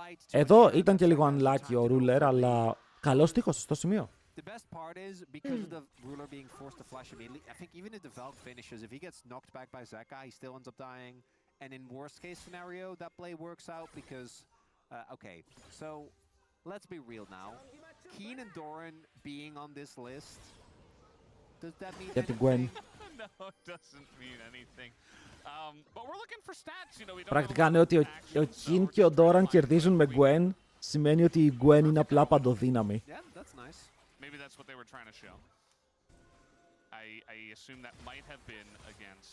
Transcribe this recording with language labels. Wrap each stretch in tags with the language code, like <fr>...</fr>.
<el>Εδώ ήταν και λίγο unlucky ο Ruler, αλλά καλός τείχος στο σημείο.</el> <en>The best part is because of the ruler being forced to flash immediately. I think even if the Valk finishes, if he gets knocked back by Zeka, he still ends up dying. And in worst case scenario, that play works out because, okay, so let's be real now. Keen and Doran being on this list, does that mean anything? No, it doesn't mean anything. But we're looking for stats, you know, we don't</en> <el>Πρακτικά ναι, ότι ο Keen και ο Doran κερδίζουν με Gwen, σημαίνει ότι η Gwen είναι απλά παντοδύναμη.</el> <en>Yeah, that's nice. Maybe that's what they were trying to show. I assume that might have been against</en>